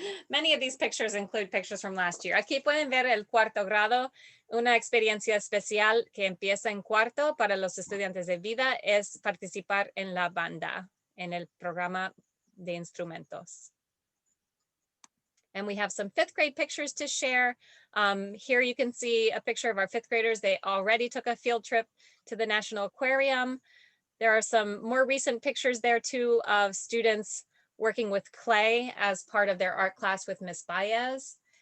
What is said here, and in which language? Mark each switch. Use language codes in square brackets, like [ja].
[en] Many of these pictures include pictures from last year. [es] Aquí pueden ver el cuarto grado. Una experiencia especial que empieza en cuarto para los estudiantes de Vida es participar en la banda, en el programa de instrumentos. [en] And we have some fifth grade pictures to share. Here you can see a picture of our fifth graders. They already took a field trip to the National Aquarium. There are some more recent pictures there too of students working with clay as part of their art class with Ms. Baez.